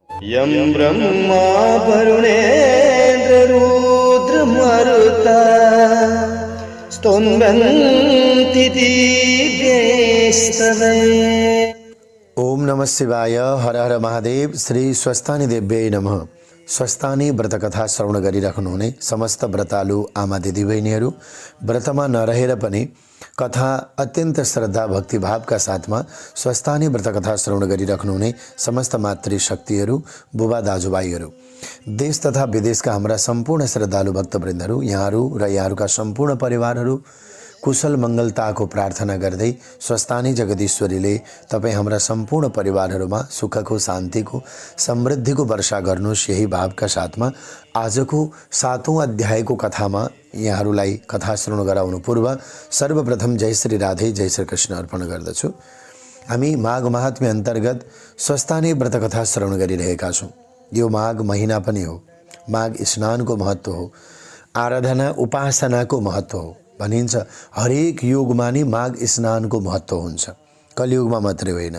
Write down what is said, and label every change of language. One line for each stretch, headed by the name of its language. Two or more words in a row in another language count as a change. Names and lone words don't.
Sanskrit: यं ब्रह्मा वरुणेन्द्ररुद्रमरुता स्तुवन्ति दिव्यैस्तवे। ओम नमः शिवाय। हर हर महादेव। श्री स्वस्थानी देव्यै नमः।
Nepali: स्वस्थानी व्रत कथा श्रवण गरिराख्नुहुने समस्त व्रतालु आमा दिदीबहिनीहरू, व्रतमा नरहेर पनि कथा अत्यन्त श्रद्धा भक्तिभावका साथमा स्वस्थानी व्रत कथा श्रवण गरिराख्नुहुने समस्त मातृशक्तिहरू, बुबा दाजुभाइहरू, देश तथा विदेशका हाम्रा सम्पूर्ण श्रद्धालु भक्तवृन्दहरू, यहाँहरू र यहाँहरूका सम्पूर्ण परिवारहरू कुशल मङ्गलताको प्रार्थना गर्दै स्वस्थानी जगदीश्वरीले तपाईँ हाम्रा सम्पूर्ण परिवारहरूमा सुखको, शान्तिको, समृद्धिको वर्षा गर्नुहोस्। यही भावका साथमा आजको 7औं अध्यायको कथामा यहाँहरूलाई कथा श्रवण गराउनु पूर्व सर्वप्रथम जय श्री राधे, जय श्री कृष्ण अर्पण गर्दछु। हामी माघ महात्म्य अन्तर्गत स्वस्थानी व्रत कथा श्रवण गरिरहेका छौँ। यो माघ महिना पनि हो, माघ स्नानको महत्त्व हो, आराधना उपासनाको महत्त्व हो। भनिन्छ हरेक युगमा नि माघ स्नानको महत्त्व हुन्छ, कलियुगमा मात्रै होइन।